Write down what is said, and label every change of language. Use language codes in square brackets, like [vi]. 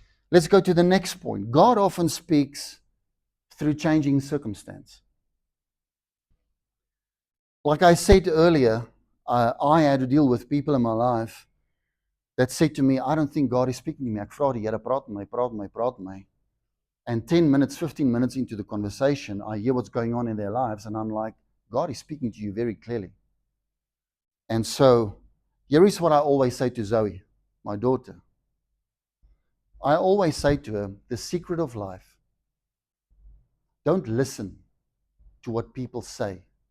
[en] Let's go to the next point. God often speaks through changing circumstance. Like I said earlier, I had to deal with people in my life that said to me, I don't think God is speaking to me. [af] Ek vra die Here, praat met my. [en] And 10 minutes, 15 minutes into the conversation, I hear what's going on in their lives, and I'm like, God is speaking to you very clearly. And so, here is what I always say to Zoe, my daughter. I always say to her, the secret of life, don't listen to what people say.